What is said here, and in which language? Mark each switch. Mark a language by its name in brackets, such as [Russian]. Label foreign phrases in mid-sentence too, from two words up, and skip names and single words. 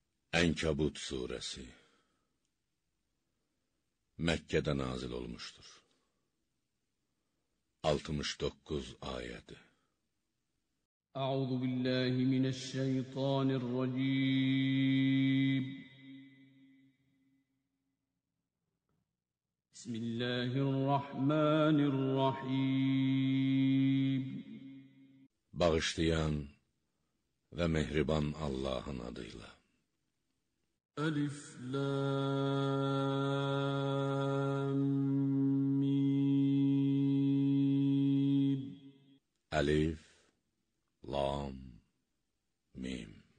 [Azerbaijani] Ənkəbut surəsi Məkkədə nazil olmuşdur. 69 ayədir. [Arabic] أعوذ بالله من الشيطان الرجيم. بسم الله الرحمن الرحيم. [Azerbaijani] Bağışlayan və mehriban Allahın adıyla. Əlif, Lam, Mim. Əlif, Lam, Mim.